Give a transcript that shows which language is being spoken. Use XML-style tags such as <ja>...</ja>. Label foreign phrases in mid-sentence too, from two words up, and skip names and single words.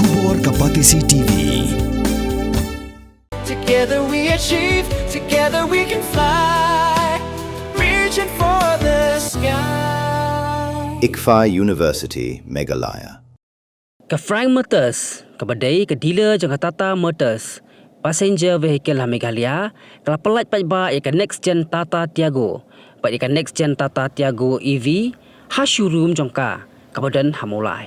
<en>Kapatisi TV. Together we achieve, together we can fly, reaching for the sky. ICFA University, Meghalaya.</en> <kha>Ka Frank Motors, ka badai ka dealer jang Tata Motors,</kha> <en>passenger vehicle</en> <kha>ha Meghalaya, kala pelat Paidbah ka</kha> <en>next gen</en> <kha>Tata Tiago, pat ka</kha> <en>next gen</en> <kha>Tata Tiago EV, ha showroom jang ka badan ha mulai.</kha>